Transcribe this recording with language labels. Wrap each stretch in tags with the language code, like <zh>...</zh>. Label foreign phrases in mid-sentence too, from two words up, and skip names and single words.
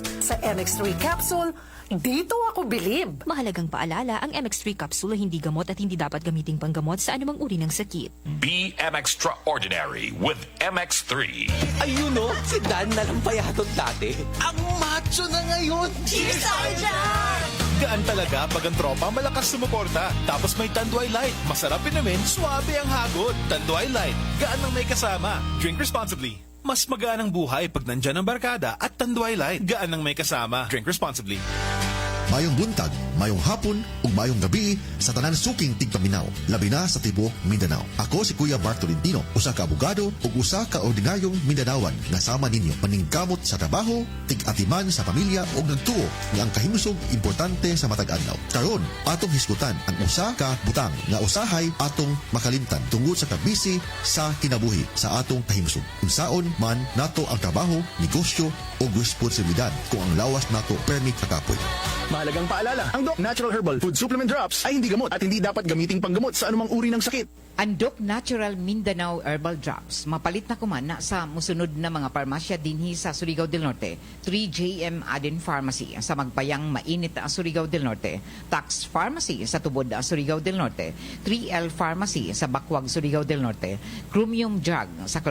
<tl>Sa MX3 Capsule, dito ako bilib. Mahalagang paalala, ang MX3 Capsule hindi gamot at hindi dapat gamiting panggamot sa anumang uri ng sakit.</tl> <en>Be extraordinary with MX3.</en> <tl>Ayun o, si Dan na lang payatot dati. Ang macho na ngayon.</tl> <en>Cheers, Sergeant!</en> <tl>Gaan talaga pag ang tropa malakas sumuporta. Tapos may Tanduay Light. Masarap inumin, suabe ang hagod. Tanduay Light, gaan ang may kasama.</tl> <en>Drink responsibly.</en> <tl>Mas magaan ang buhay pag nandyan ang barkada at Tanduay Light. Gaan ang may kasama.</tl> <en>Drink responsibly.</en> <ceb>Mayong buntag, mayong hapon ug mayong gabi sa tanan suking tigpaminaw, labi na sa tibuok Mindanao. Ako si Kuya Mark Tolentino, usa ka abogado ug usa ka ordinaryong Mindanawan nga sama ninyo maningkamot sa trabaho, tig-atiman sa pamilya ug nagtuo nga ang kahimusog importante sa matag adlaw. Karon atong hisgutan ang usa ka butang nga usahay atong makalimtan tungod sa kabisi sa kinabuhi sa atong kahimusog. Unsaon man nato ang trabaho, negosyo o responsibilidad kung ang lawas nato permit kakapoy.</ceb> <tl>Mahalagang paalala, ang Doc Natural Herbal Food Supplement Drops ay hindi gamot at hindi dapat gamiting panggamot sa anumang uri ng sakit.</tl> <ceb>Ang Doc Natural Mindanao Herbal Drops, mapalit na kumana sa musunod na mga parmasya dinhi sa Surigao del Norte, 3JM Aden Pharmacy sa Magbayang Mainit Surigao del Norte, Tax Pharmacy sa Tubod Surigao del Norte, 3L Pharmacy sa Bakwag Surigao del Norte, Chromium Drug sa</ceb>